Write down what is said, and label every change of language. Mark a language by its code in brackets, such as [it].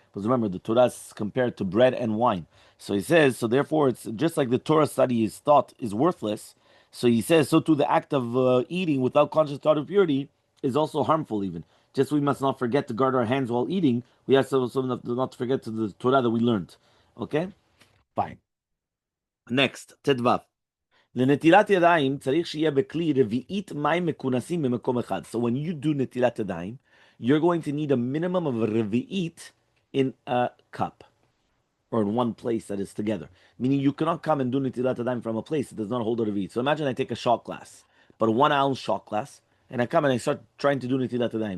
[en] Because remember, the Torah is compared to bread and wine. So he says, so therefore it's just like the Torah study is thought is worthless. So he says, so too the act of eating without conscious thought of purity is also harmful even. Just we must not forget to guard our hands while eating. We have to also not forget to the Torah that we learned. Okay? Fine. Next, Tedvav. [he] לנטילת ידיים צריך שיהיה בכלי רביעית מים מכונסים במקום אחד. [en] So when you do נטילת ידיים, you're going to need a minimum of a רביעית in a cup. Or in one place that is together. Meaning you cannot come and do Netilat Yadayim from a place that does not hold a Revit. So imagine I take a shot glass, but a 1 ounce shot glass, and I come and I start trying to do Netilat Yadayim.